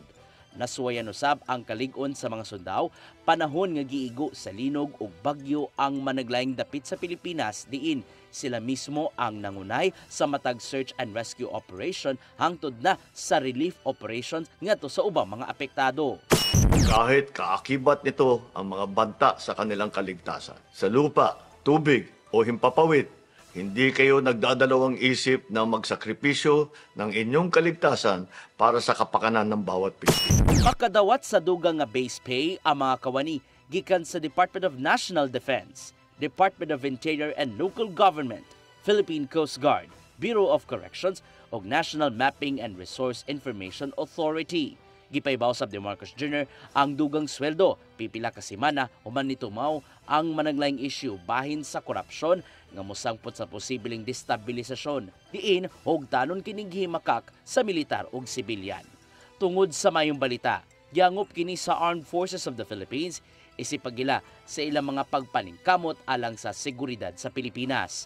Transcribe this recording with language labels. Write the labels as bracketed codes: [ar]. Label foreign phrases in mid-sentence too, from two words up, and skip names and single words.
[ceb] Nasuwayan usab ang kalig-on sa mga sundao panahon nga giigo sa linog ug bagyo ang managlaing dapit sa Pilipinas diin sila mismo ang nangunay sa matag [en] search and rescue operation [ceb] hangtod na sa [en] relief operations [ceb] ngadto sa ubang mga apektado. [tl] Kahit kaakibat nito ang mga banta sa kanilang kaligtasan, sa lupa, tubig o himpapawid, hindi kayo nagdadalawang isip na magsakripisyo ng inyong kaligtasan para sa kapakanan ng bawat Pilipino. [ceb] Makadawat sa dugang nga base pay ang mga kawani gikan sa Department of National Defense, Department of Interior and Local Government, Philippine Coast Guard, Bureau of Corrections ug National Mapping and Resource Information Authority. Gipaybaw sab ni Marcos Jr. ang dugang sweldo, pipila ka semana human nitumaw ang managlaing issue bahin sa korupsyon nga mosangpot sa posibleng destabilisasyon diin hugtanon kining himakak sa militar ug sibilyan. Tungod sa mayong balita, giangop kini sa Armed Forces of the Philippines isipagila sa ilang mga pagpaningkamot alang sa seguridad sa Pilipinas.